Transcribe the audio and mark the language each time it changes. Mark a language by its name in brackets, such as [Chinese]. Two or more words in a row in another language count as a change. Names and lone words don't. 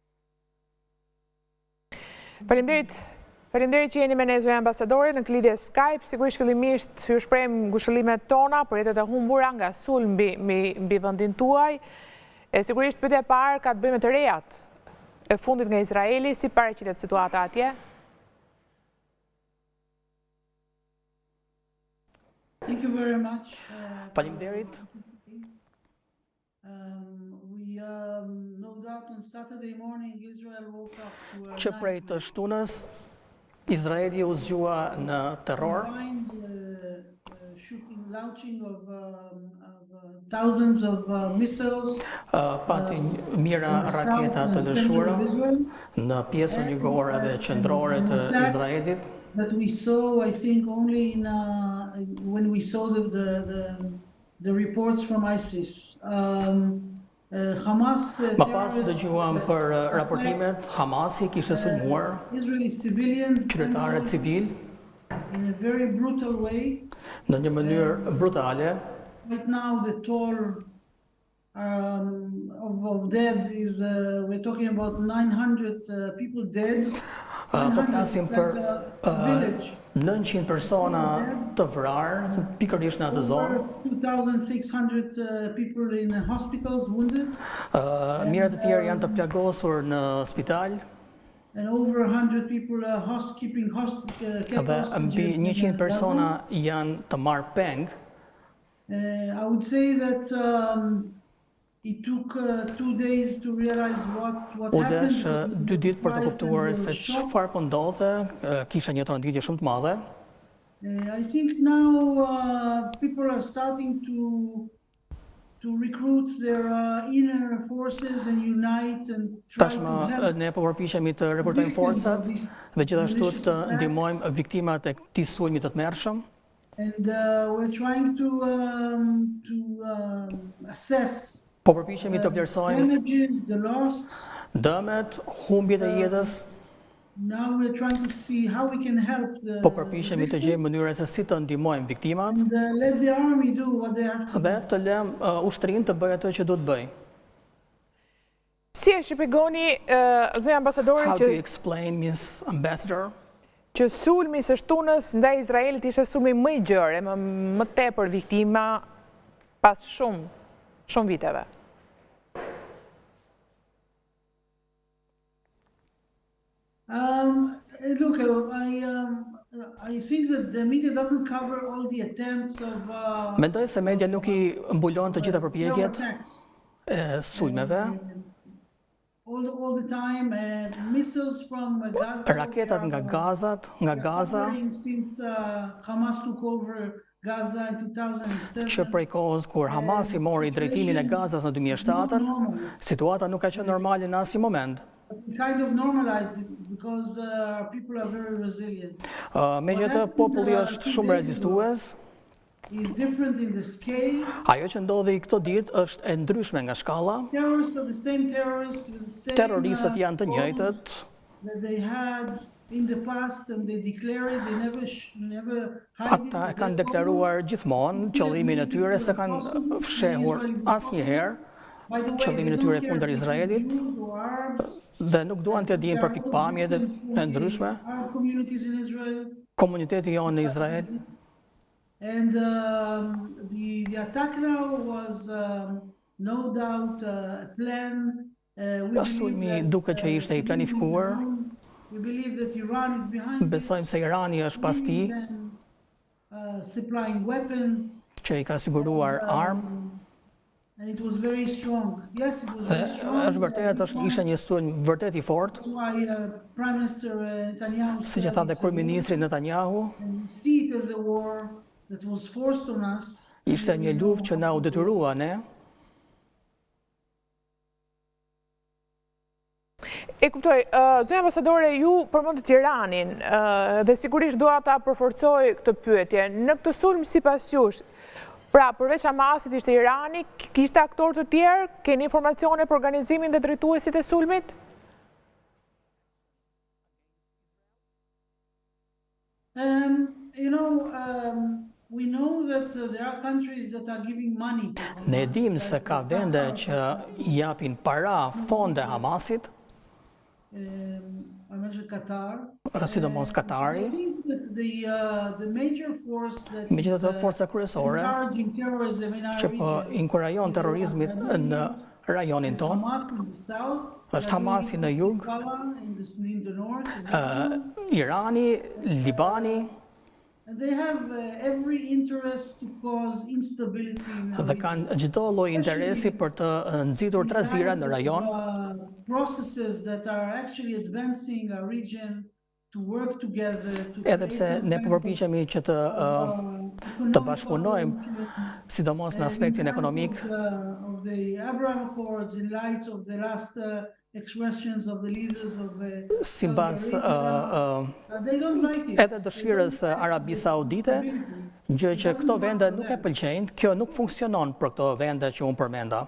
[Albanian] Faleminderit që jeni me ne zonja ambasadore në lidhje Skype. Sigurisht fillimisht ju shprehim ngushëllimet tona për jetët e humbura nga sulm mbi vendin tuaj. Sigurisht pyetja e parë ka të bëjë me të rejat e fundit nga Izraeli, si paraqitet situata atje? [English] Thank you very much. [Albanian] Faleminderit. [English] No doubt on Saturday morning Israel woke up to a [Albanian] Që prej të shtunës, Izraeli u zgjua në terror, [English] launching of thousands of missiles [Albanian] pati mira raketa të lëshuara në pjesën jugore dhe qendrore të Izraelit. [English] that we saw, I think, only in when we saw the reports from ISIS. Hamas [Albanian] Më pas dëgjuam për raportimet Hamasi kishte sulmuar [English] Israeli civilians [Albanian] qytetarë civil [English] in a very brutal way. [Albanian] në një mënyrë brutale. [English] Right now the toll of dead is we're talking about 900 people dead. [Albanian] Po flasim për [English] village. [Albanian] 900 persona të vrarë, pikërisht në atë zonë. [English] 2,600 people in hospitals wounded. [Albanian] Mira të tjerë janë të plagosur në spital. [English] And over 100 people kept [Albanian] Dhe mbi 100 persona janë të marrë peng. [English] I would say that it took 2 days to realize what [Albanian] U [English] happened. [Albanian] desh 2 ditë për të kuptuar se çfarë po ndodhte, kisha një tronditje shumë të madhe. [English] I think now people are starting to recruit their inner forces and unite and try to [Albanian] Tashmë [English] help. [Albanian] ne po përpiqemi të rekrutojmë forcat dhe gjithashtu të ndihmojmë viktimat e këtij sulmi të tmerrshëm. [English] And we're trying to assess [Albanian] Po përpiqemi të vlerësojmë [English] damages, the loss. [Albanian] dëmet, humbjet e jetës. [English] Now we're trying to see how we can help [Albanian] Po përpiqemi të gjejmë mënyra se si të ndihmojmë viktimat [English] and let the army do what they have to do. [Albanian] dhe të lëmë ushtrinë të bëjë atë që duhet bëj. Si e shpjegoni zonja ambasadore [English] How do you explain, Miss Ambassador, [Albanian] që sulmi së shtunës ndaj Izraelit ishte sulmi më i gjerë, më tepër viktima pas shumë viteve? [English] Look, I think that the media doesn't cover all the attempts of [Albanian] Mendoj se media nuk i mbulon të gjitha përpjekjet [English] attacks [Albanian] e sulmeve. [English] all the time. Missiles from Gaza. [Albanian] Raketat nga Gaza, [English] Since Hamas took over Gaza in 2007. [Albanian] që prej kohës kur Hamasi mori drejtimin e Gazas në 2007, situata nuk ka qenë normale në asnjë moment. [English] We kind of normalized it because people are very resilient. [Albanian] Megjithatë, populli është shumë rezistues. [English] Is different in the scale. [Albanian] Ajo që ndodhi këtë ditë është e ndryshme nga shkalla. [English] Terrorists are the same terrorists with the same [Albanian] Terroristët janë të njëjtët. [English] That they had in the past and they declared they never [Albanian] Ata e kanë deklaruar gjithmonë qëllimin e tyre, se kanë fshehur asnjëherë qëllimin e tyre kundër Izraelit dhe nuk duan të dinë për pikpamjet e ndryshme. Komuniteti jonë në Izrael. [English] And the attack now was no doubt a plan. [Albanian] Sulmi duke që ishte i planifikuar. [English] We believe that Iran is behind. [Albanian] Besojmë se Irani është pas tij, [English] supplying weapons. [Albanian] Që i ka siguruar armë. [English] And it was very strong. Yes, it was very strong. [Albanian] Është vërtet, ishte një sulm vërtet i fortë. [English] Prime Minister Netanyahu. [Albanian] Siç e tha dhe kryeministri Netanyahu. [English] See it as a war that was forced on us. [Albanian] Ishte një luftë që na u detyrua ne. E kuptoj, zonja ambasadore, ju përmendët Iranin dhe sigurisht dua ta përforcoj këtë pyetje. Në këtë sulm sipas jush, pra përveç Hamasit ishte Irani, kishte aktorë të tjerë, keni informacione për organizimin dhe drejtuesit e sulmit? [English] We know that there are countries that are giving money. [Albanian] Ne dim se ka vende që japin para fonde Hamasit. [English] I mentioned Qatar. [Albanian] Sidomos Katari. [English] I think that the major force that [Albanian] Megjithatë, forca kryesore [English] encouraging terrorism in our [Albanian] që po [English] region [Albanian] inkurajon terrorizmin në rajonin ton [English] Hamas in the south, [Albanian] është Hamasi në jug, [English] in the north, [Albanian] Irani, Libani. [English] and they have every interest to cause instability in our [Albanian] Dhe kanë çdo lloj interesi për të nxitur trazira në rajon. [English] Processes that are actually advancing our region to work together. [Albanian] Edhe pse ne po përpiqemi që të bashkëpunojmë, sidomos në aspektin ekonomik. [English] Of the Abraham Accords in light of the last expressions of the leaders of [Albanian] Sipas [English] they don't like it. [Albanian] edhe dëshirës Arabisë Saudite, gjë që këto vende nuk e pëlqejnë, kjo nuk funksionon për këto vende që unë përmenda.